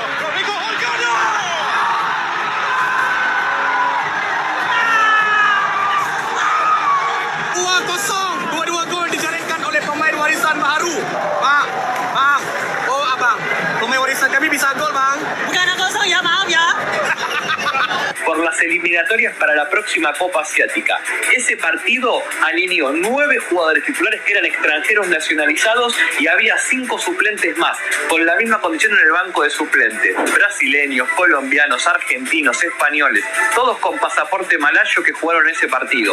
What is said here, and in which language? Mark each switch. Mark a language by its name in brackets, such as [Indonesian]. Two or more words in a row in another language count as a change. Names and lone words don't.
[Malay] Rodrigo Holgado. 2-0. Dua-dua gol dijaringkan oleh pemain warisan baru. Bang. Oh abang. Pemain warisan kami bisa gol bang. Bukan 0 ya, maaf ya. [Spanish] Por las eliminatorias para la próxima Copa Asiática. Ese partido alineó 9 jugadores titulares que eran extranjeros nacionalizados y había 5 suplentes más, con la misma condición en el banco de suplentes. Brasileños, colombianos, argentinos, españoles, todos con pasaporte malayo que jugaron ese partido.